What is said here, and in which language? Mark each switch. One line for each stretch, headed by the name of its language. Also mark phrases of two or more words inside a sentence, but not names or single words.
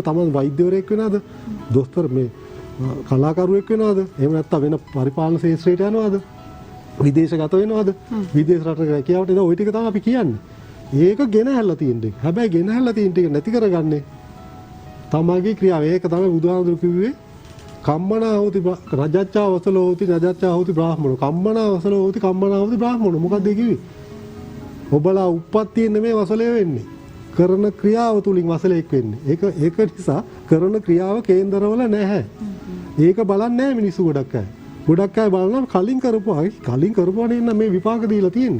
Sinhala: තමන් වෛද්‍යවරයෙක් වෙනවද? දොස්තර මේ කලාකරුවෙක් වෙනවද? එහෙම නැත්නම් වෙන පරිපාලන ශාස්ත්‍රයට යනවද? විදේශගත වෙනවද? විදේශ රටක රැකියාවට එනවා. ওই ටික තමයි අපි කියන්නේ. ඒක ගෙනහැල්ලා තියෙන ටික. හැබැයි ගෙනහැල්ලා තියෙන ටික නැති කරගන්නේ තමන්ගේ ක්‍රියාව. ඒක තමයි බුදුහාමුදුරු කිව්වේ
Pali: කම්මනා හෝති රජච්චා වසලෝ හෝති රජච්චා හෝති බ්‍රාහ්මණෝ. කම්මනා වසලෝ හෝති කම්මනා හෝති බ්‍රාහ්මණෝ.
Sinhala: මොකක්ද ඒ කිව්වේ? ඔබලා උප්පත්තියෙන් නෙමෙයි වසලේ වෙන්නේ. කරන ක්‍රියාව තුලින් වසලෙක් වෙන්නේ. ඒක නිසා කරන ක්‍රියාව කේන්දරවල නැහැ. ඒක බලන්නේ නැහැ මිනිස්සු ගොඩක් අය. ගොඩක් අය බලනවා කලින් කරපුවා නේ මේ විපාක දීලා තියෙන්නේ.